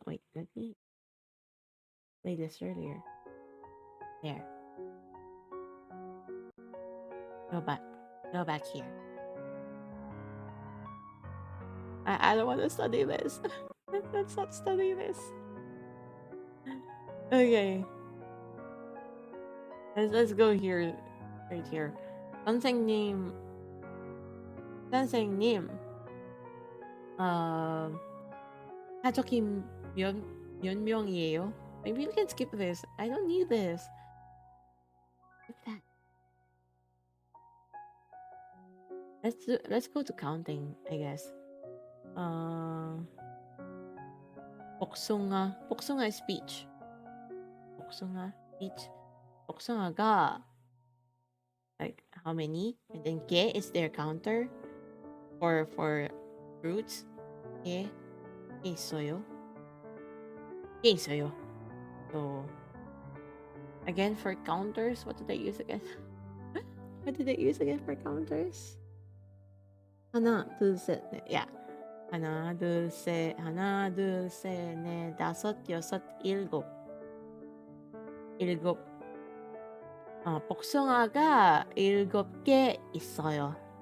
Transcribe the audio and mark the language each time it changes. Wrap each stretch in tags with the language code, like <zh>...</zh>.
<en>Wait, let me play this earlier. There, go back, go back here. I don't want to study this. Let's not study this. Okay, let's go here, right here.</en> <ko>선생님, 선생님, um, 가족이 몇, 몇 명이에요?</ko> <en>Maybe we can skip this. I don't need this. Skip that. Let's go to counting, I guess.</en> <ko>복숭아.</ko> <en>복숭아 is peach. 복숭아, peach.</en> <ko>복숭아가</ko> <en>like how many? And then 게 is their counter for fruits.</en> <ko>게, 게 있어요. 게 있어요.</ko> <en>So again for counters, what did I use again? What did I use again for counters?</en> <ko>하나, 둘, 셋, 넷. Yeah. 하나, 둘, 셋, 하나, 둘, 셋, 넷, 다섯, 여섯, 일곱. 일곱. 복숭아가 일곱 개 있어요.</ko>